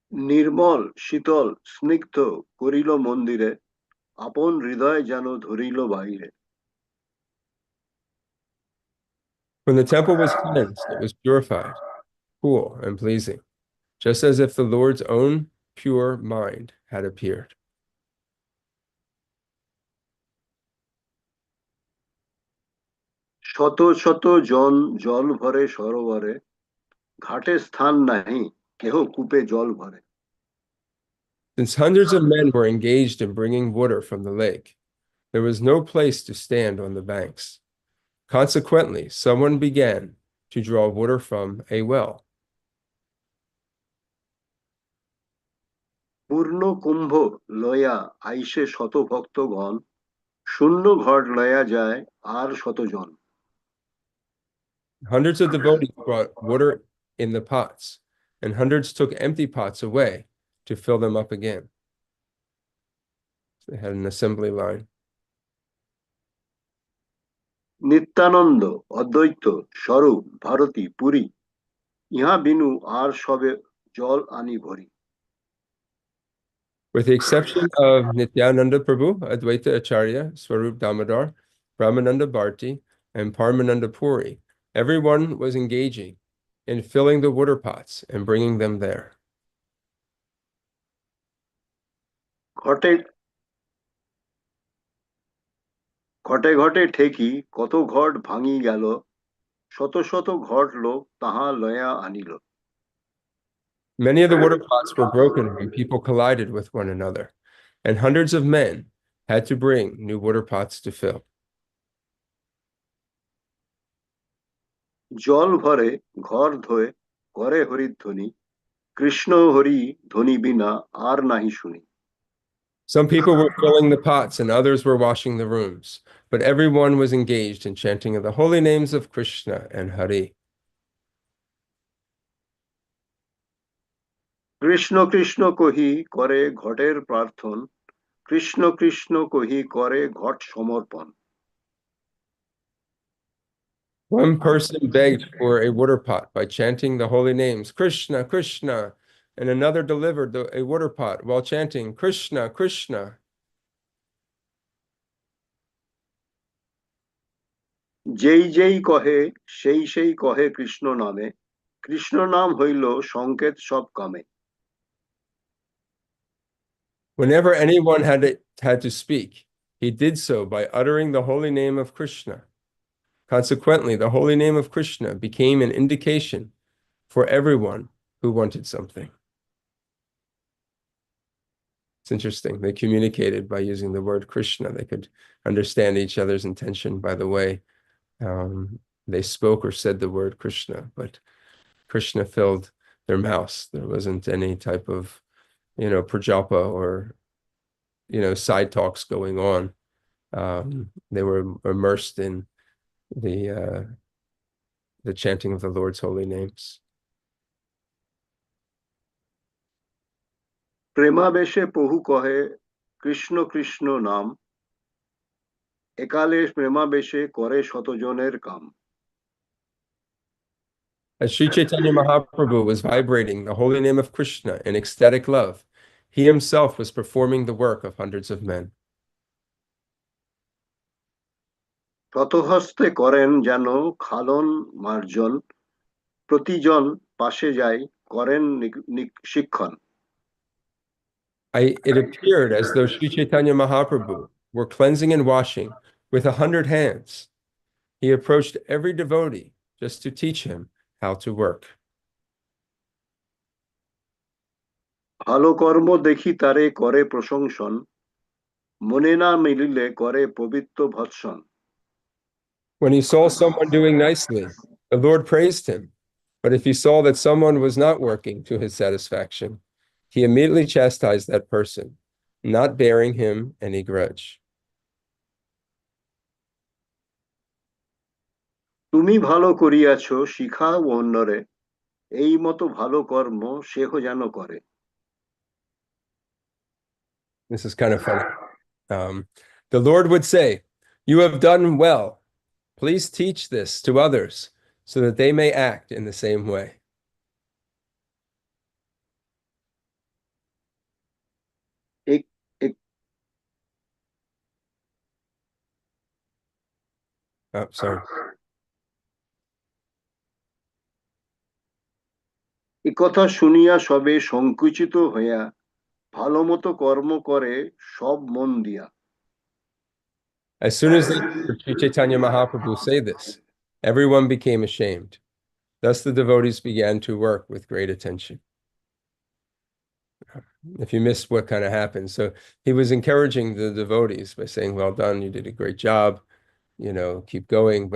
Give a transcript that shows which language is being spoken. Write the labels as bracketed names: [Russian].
[Bangla] নির্মল শীতল স্নিগ্ধ করিল মন্দিরে আপন হৃদয় যেন ধরিল বাইরে [English] When the temple was cleansed, it was purified, cool, and pleasing, just as if the Lord's own pure mind had appeared. [Bangla] শত শত জন জল ভরে সরোবরে ঘাটে স্থান নাহি কেহ কূপে জল ভরে [English] Since hundreds of men were engaged in bringing water from the lake, there was no place to stand on the banks. Consequently, someone began to draw water from a well. [Bangla] পূর্ণ কুম্ভ লয়া আইসে শত ভক্তগণ শূন্য ঘট লয়া যায় আর শতজন [English] Hundreds of devotees brought water in the pots, and hundreds took empty pots away to fill them up again. They had an assembly line. [Bangla] Nityananda অদ্বৈত স্বরূপ ভারতী পুরী ইহা বিনু আর সবে জল আনি ভরি [English] With the exception of Nityananda Prabhu, Advaita Acharya, Swarup Damodar, Brahmananda Bharti, and Parmananda Puri, everyone was engaging in filling the water pots and bringing them there. [Bangla] ঘটে ঘটে ঘটে ঠেকি কত ঘট ভাঙি গেল শত শত ঘট লোক তাহা লয়া আনিল [English] Many of the water pots were broken when people collided with one another, and hundreds of men had to bring new water pots to fill. [Bangla] জল ভরে ঘর ধোয়ে করে হরিধ্বনি কৃষ্ণ হরি ধ্বনি বিনা আর নাহি শুনি [English] Some people were filling the pots and others were washing the rooms, but everyone was engaged in chanting of the holy names of Krishna and Hari. [Bangla] Krishna Krishna কহি করে ঘটের প্রার্থন কৃষ্ণ কৃষ্ণ কহি করে ঘট সমর্পণ [English] One person begged for a water pot by chanting the holy names, Krishna, Krishna, and another delivered a water pot while chanting, Krishna, Krishna. [Bangla] যেই যেই কহে সেই সেই কহে কৃষ্ণ নামে কৃষ্ণ নাম হইল সংকেত সব কামে [English] Whenever anyone had to speak, he did so by uttering the holy name of Krishna. Consequently, the holy name of Krishna became an indication for everyone who wanted something. It's interesting. They communicated by using the word Krishna. They could understand each other's intention by the way they spoke or said the word Krishna, but Krishna filled their mouths. There wasn't any type of, prajapa or, side talks going on. They were immersed in the chanting of the Lord's holy names. [Bangla] প্রেমাবেশে বহু কহে কৃষ্ণ কৃষ্ণ নাম একালে প্রেমাবেশে করে শতজনের কাম [English] As Sri Caitanya Mahaprabhu was vibrating the holy name of Krishna in ecstatic love, he himself was performing the work of hundreds of men. [Bangla] শতহস্তে করেন যেন খালন মার্জন প্রতিজন পাশে যাই করেন শিক্ষণ [English] It appeared as though Sri Chaitanya Mahaprabhu were cleansing and washing with 100 hands. He approached every devotee just to teach him how to work. [Bangla] ভালো কর্ম দেখি তারে করে প্রশংসন মনে না মিলিলে করে পবিত্র ভৎসন [English] When he saw someone doing nicely, the Lord praised him. But if he saw that someone was not working to his satisfaction, he immediately chastised that person, not bearing him any grudge. [Bangla] তুমি ভালো করিয়াছ, শিখাও অন্যরে, এই মতো ভালো কর্ম সেহ যেন করে। [English] This is kind of funny. The Lord would say, "You have done well. Please teach this to others so that they may act in the same way." [Bangla] এক এক [English] Oh, sorry. [Bangla] কথা শুনিয়া সবে সংকুচিত হইয়া ভালো মতো কর্ম করে সব মন দিয়া। [English] As soon as they heard Sri Chaitanya Mahaprabhu say this, everyone became ashamed. Thus the devotees began to work with great attention. If you missed what kind of happened, so he was encouraging the devotees by saying, "Well done, you did a great job, keep going."